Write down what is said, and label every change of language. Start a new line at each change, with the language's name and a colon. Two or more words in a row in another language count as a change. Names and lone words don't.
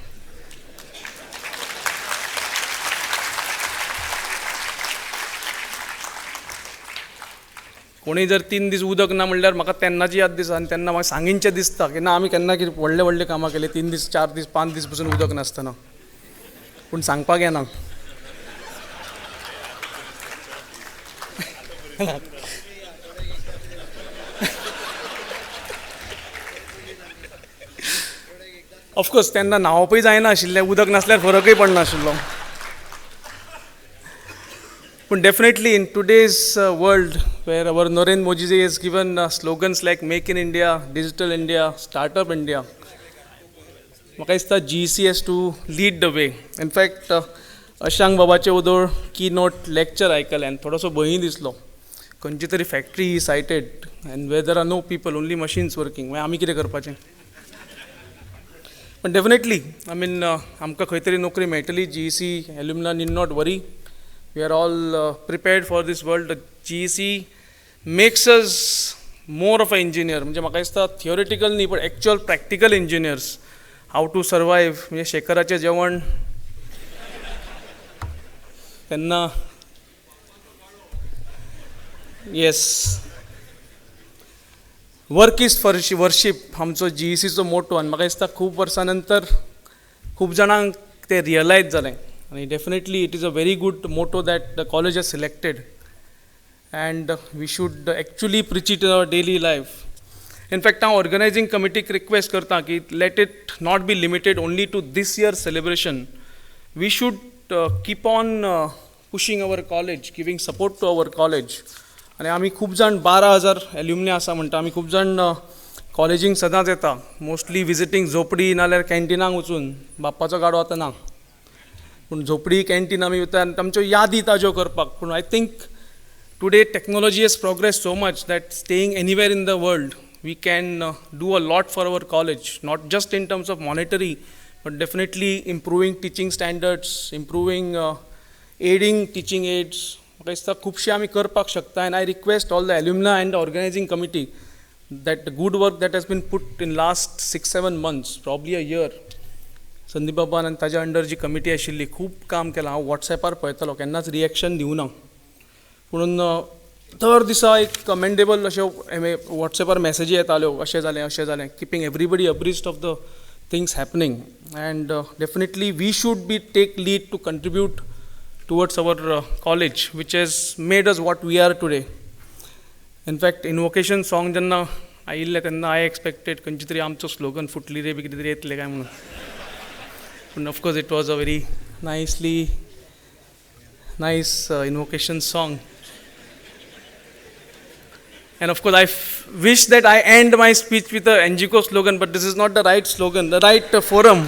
Konkani: कोणी जर 3 दीस उदक ना म्हणल्यार म्हाका तेन्नाची याद दिसता आनी तेन्ना म्हाका सांगिनचें दिसता की ना आमी केन्ना कितें व्हडले व्हडले कामां केले 3 दीस 4 दीस 5 दीस पसून उदक नासतना, पूण सांगपाक येना. ऑफकोर्स तेन्ना न्हांवपूय जायना आशिल्लें, उदक नासल्यार फरकूय पडनाशिल्लो.
English: But definitely in today's world where our Narendra Modi ji has given slogans like Make in India, Digital India, Startup India,
Konkani: म्हाका दिसता
English: GEC has to lead the way. In fact,
Konkani: अशांक बाबाचे उदोळ
English: Keynote lecture
Konkani: आयकलें आनी थोडोसो भंय दिसलो. खंयची तरी
English: factory he sighted and where there are no people, only machines working,
Konkani: मागीर आमी कितें करपाचें. पण
English: definitely I mean
Konkani: आमकां खंय तरी नोकरी मेळटली.
English: GEC alumni need not worry. We are all prepared for this world. GEC makes us more of an engineer.
Konkani: म्हणजे म्हाका दिसता थियोरिटिकल न्ही, पण
English: actual practical engineers. how to survive,
Konkani: म्हणजे शेखराचें जेवण तेन्ना येस,
English: work is worship
Konkani: आमचो GECचो मोटो. आनी म्हाका दिसता खूब वर्सां नंतर खूब जाणांक तें रियलायज जालें.
English: And definitely it is a very good motto that the college has selected, and we should actually preach it in our daily life. In fact, our organizing committee request
Konkani: करता की
English: let it not be limited only to this year's celebration. We should keep on pushing our college, giving support to our college.
Konkani: आणि आमी खूब जाण 12,000 एल्युमिनी आसा म्हणटा, आमी खूब जाण कॉलेजींक सदांच येता,
English: mostly visiting
Konkani: झोपडी नाल्यार कॅन्टिनाक वचून. बाप्पाचो गाडो आतां ना, पूण झोपडी कॅन्टीन आमी वता आनी आमच्यो यादी ताज्यो करपाक.
English: पूण I think today technology has progress so much that staying anywhere in the world we can do a lot for our college, not just in terms of monetary but definitely improving teaching standards, improving aiding teaching aids.
Konkani: म्हाका दिसता खुबशे आमी करपाक शकता.
English: And I request all the alumni and the organizing committee that the good work that has been put in last 6-7 months, probably a year.
Konkani: संदीप बाबान आनी ताज्या अंडर जी कमिटी आशिल्ली खूब काम केलां. हांव वॉट्सॅपार पळयतालो, केन्नाच रिएक्शन दिवना, पूण दर दिसा एक कमेंडेबल अश्यो वॉट्सॅपार मॅसेजी येताल्यो, अशें जालें,
English: keeping everybody abreast of the things happening. And definitely we should be take lead to contribute towards our college which has made us what we are today. in fact invocation song
Konkani: जेन्ना आयिल्लें तेन्ना
English: I expected
Konkani: खंयची तरी आमचो स्लोगन फुटली रे बी कितें तरी येतलें काय म्हणून.
English: And of course it was a very nice invocation song. And of course I wish that I end my speech with a NGCO slogan, but this is not the right slogan, the right forum.